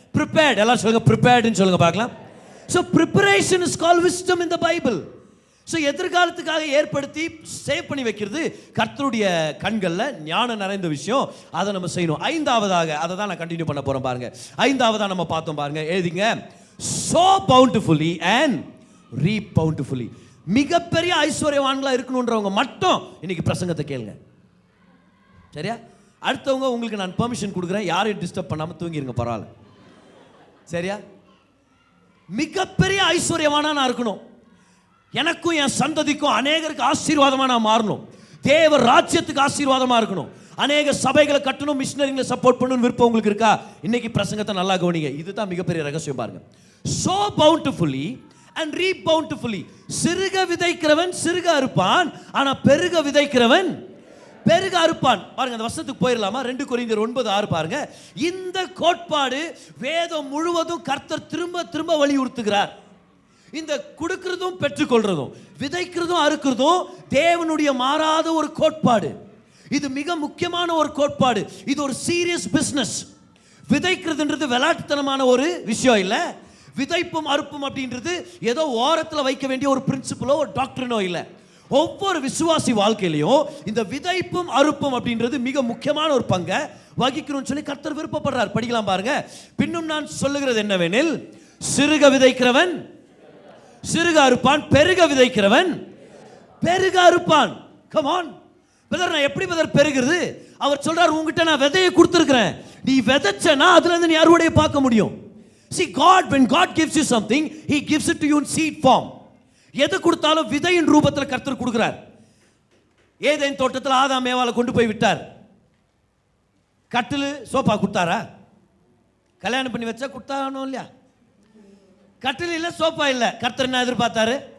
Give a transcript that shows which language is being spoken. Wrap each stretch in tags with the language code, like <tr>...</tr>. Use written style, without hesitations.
<en>prepared,</en> <ta>எல்லாம் சொல்லுங்க ப்ரிப்பேர்ட்னு சொல்லுங்க பார்க்கலாம்.</ta> <en>So preparation is called wisdom in the Bible.</en> <ta>So எதிர்காலத்துக்காக ஏற்படுத்தி சேவ் பண்ணி வைக்கிறது கர்த்தருடைய கண்களில் ஞானம் நிறைந்த விஷயம். அதை நம்ம செய்யணும். 5வதாக, அதை தான் நான் கண்டினியூ பண்ண போறேன் பாருங்க. 5வதாக நம்ம பார்த்தோம் பாருங்க, எழுதிங்க.</ta> <en>So bountifully and reap bountifully.</en> <ta>மிகப்பெரிய ஐஸ்வர்யவான்களா இருக்கணும்ன்றவங்க மட்டும் இன்னைக்கு பிரசங்கத்தை கேளுங்க. சரியா? அடுத்தவங்க உங்களுக்கு நான் பெர்மிஷன் கொடுக்குறேன், யாரையும் டிஸ்டர்ப் பண்ணாம தூங்கிருங்க, பரவாயில்ல. சரியா? மிகப்பெரிய ஐஸ்வர்யவானா நான் இருக்கணும், எனக்கும் என் சந்ததிக்கும் அநேகருக்கு ஆசீர்வாதமா நான் மாறணும், தேவ ராஜ்யத்துக்கு ஆசீர்வாதமா இருக்கணும், அநேக சபைகளை கட்டணும், மிஷனரிகளை சப்போர்ட் பண்ணணும் விருப்பம் உங்களுக்கு இருக்கா? இன்னைக்கு பிரசங்கத்தை நல்லா கவனிங்க. இதுதான் மிகப்பெரிய ரகசியம் பாருங்க.</ta> <en>So bountifully and reap bountifully.</en> <ta>சிறுக விதைக்கிறவன் சிறுக அறுப்பான், ஆனா பெருக விதைக்கிறவன் பெருக அறுப்பான். பாருங்க, அந்த வசனத்துக்கு போயிடலாமா? 2 கொரிந்தியர் 9:6 பாருங்க. இந்த கோட்பாடு வேதம் முழுவதும் கர்த்தர் திரும்ப திரும்ப வலியுறுத்துகிறார். இந்த கொடுக்கிறதும் பெற்றுக்கொள்றதும், விதைக்கிறதும் அறுக்கிறதும் தேவனுடைய மாறாத ஒரு கோட்பாடு. இது மிக முக்கியமான ஒரு கோட்பாடு. இது ஒரு சீரியஸ் பிசினஸ். விதைக்கிறதுன்றது விளையாட்டுத்தனமான ஒரு விஷயம் இல்ல. விதைப்பும் அறுப்பும் அப்படின்றது ஏதோ ஓரத்தில் வைக்க வேண்டிய ஒரு பிரின்சிபலோ ஒரு டாக்டரினோ இல்ல. ஒவ்வொரு விசுவாசி வாழ்க்கையிலையும் இந்த விதைப்பும் அறுப்பும் அப்படின்றது மிக முக்கியமான ஒரு பங்கை வகிக்கணும்னு சொல்லி கர்த்தர் விருப்பப்படுறார். படிக்கலாம் பாருங்க. பின்னும் நான் சொல்லுகிறது என்னவெனில், சிறுக விதைக்கிறவன் சிறுக அறுப்பான், பெருக விதைக்கிறவன் பெருக அறுப்பான். கம் ஆன் பிரதர், நான் எப்படி பிரதர் பெருகிறது? அவர் சொல்றார், உங்ககிட்ட நான் விதையை கொடுத்திருக்கிறேன், நீ விதைச்சனா அதுல இருந்து நீ அறுவடையை பார்க்க முடியும்.</ta> <en>See, when God gives you something, he gives it to you in seed form.</en> <ta>எதை கொடுத்தாலும் விதையின் ரூபத்தில் கர்த்தர் கொடுக்கிறார். ஏதேன் தோட்டத்தில் ஆதாம் ஏவாளை கொண்டு போய் விட்டார். கட்டில் சோஃபா கொடுத்தாரா? கல்யாணம் பண்ணி வச்சா கொடுத்தானோ இல்லையா? கட்டில் இல்ல, சோஃபா இல்ல. கர்த்தர் என்ன எதிர்பார்த்தாரு?</ta>